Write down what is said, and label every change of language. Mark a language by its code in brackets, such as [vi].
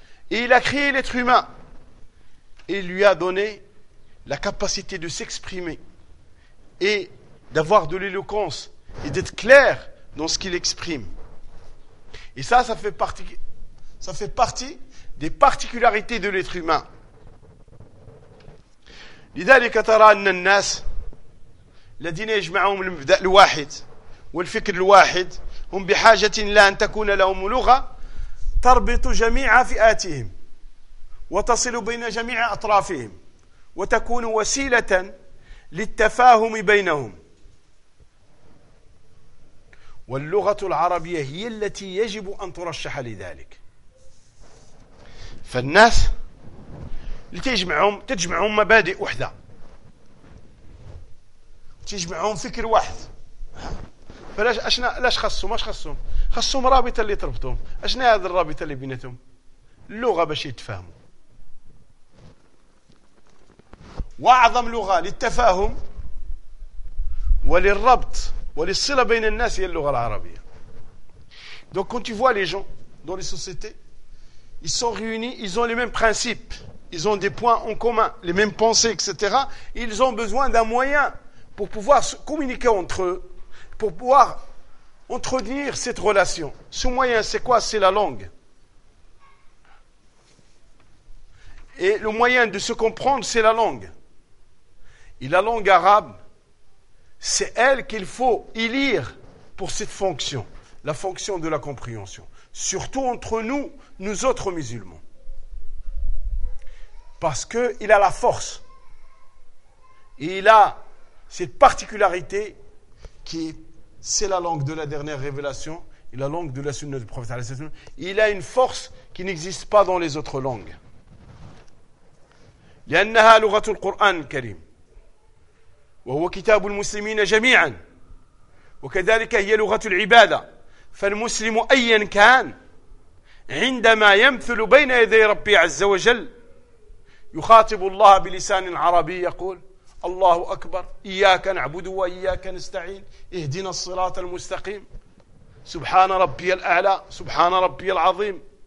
[fr] Et il a créé l'être humain. Et il lui a donné la capacité de s'exprimer et d'avoir de l'éloquence et d'être clair dans ce qu'il exprime. Et ça, ça fait partie des particularités de l'être humain. [ar] لذلك ترى ان الناس الذين يجمعهم المبدا الواحد والفكر الواحد هم بحاجه الى ان تكون لهم لغه تربط جميع فئاتهم وتصل بين جميع اطرافهم وتكون وسيله للتفاهم بينهم. واللغه العربيه هي التي يجب ان ترشح لذلك. فالناس اللي تجمعهم مبادئ وحده تجمعهم فكر واحد. فلاش اشنا لاش خاصهم؟ اش خاصهم؟ خاصهم رابطه اللي تربطهم. اشنا هذه الرابطه اللي بيناتهم؟ اللغه باش يتفاهموا. واعظم لغه للتفاهم وللربط وللصلة بين الناس هي اللغة العربية. [fr] Donc quand tu vois les gens dans les sociétés, ils sont réunis, ils ont les mêmes principes, ils ont des points en commun, les mêmes pensées, etc. Ils ont besoin d'un moyen pour pouvoir communiquer entre eux, pour pouvoir entretenir cette relation. Ce moyen, c'est quoi? C'est la langue. Et le moyen de se comprendre, c'est la langue. Et la langue arabe, c'est elle qu'il faut y lire pour cette fonction, la fonction de la compréhension. Surtout entre nous, nous autres musulmans. Parce qu'il a la force. Et il a cette particularité qui est, c'est la langue de la dernière révélation et la langue de la sunna du prophète. Il a une force qui n'existe pas dans les autres langues. [ar] لأنها لغة القرآن الكريم. وهو كتاب المسلمين جميعا وكذلك هي لغة العبادة فالمسلم أيا كان عندما يمثل بين يدي ربي عز وجل يخاطب الله بلسان عربي يقول الله أكبر إياك نعبد وإياك نستعين اهدنا الصراط المستقيم سبحان ربي الأعلى سبحان ربي العظيم